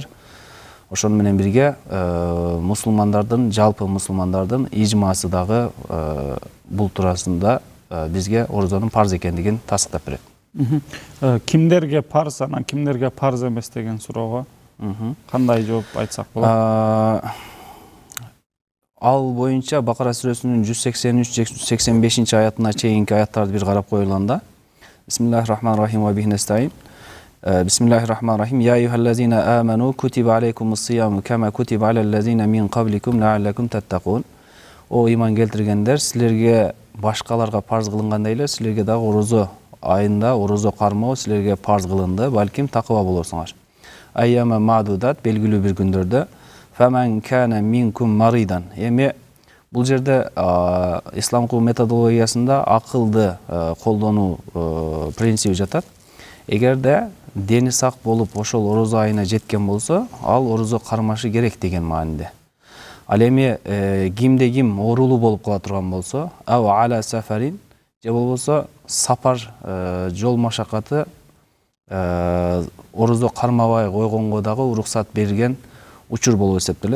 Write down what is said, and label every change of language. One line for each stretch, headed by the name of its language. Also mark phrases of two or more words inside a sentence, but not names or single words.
Kyrgyz: Ошону менен бирге мусулмандардын, жалпы мусулмандардын ижмасы дагы бул туурасында бизге орозонун парз экендигин тастыктап берет. Кимдерге парз, анан кимдерге парз эмес деген суроого кандай жооп айтсак болот? Ал боюнча Бакара сүрөсүнүн 183-185 аятына чейинки аяттарды бир карап коюлганда,
Arabic: بسم الله الرحمن الرحيم وبه نستعين. بسم الله الرحمن الرحيم. يا أيها الذين آمنوا كتب عليكم الصيام كما كتب على الذين من قبلكم لعلكم تتقون.
Kyrgyz: О иман келтиргендер, силерге башкаларга парз кылынгандай эле силерге дагы орозо айында орозо кармоо силерге парз кылынды, балким такыба болорсуңар.
Arabic: أياما معدودات,
Kyrgyz: белгилүү бир күндөрдө.
Arabic: فمن كان منكم مريضا.
Kyrgyz: Эми бул жерде исламдык методологиясында акылды колдонуу принциби жатат. Эгерде дени сак болуп ошол орозо айына жеткен болсо, ал орозо кармашы керек деген маанинде. Ал эми кимде ким оорулуу болуп кала турган болсо,
Arabic: أو على سفر,
Kyrgyz: же болбосо сапар жол машакаты орозо кармабай койгонго дагы уруксат берген учур болуп эсептелет.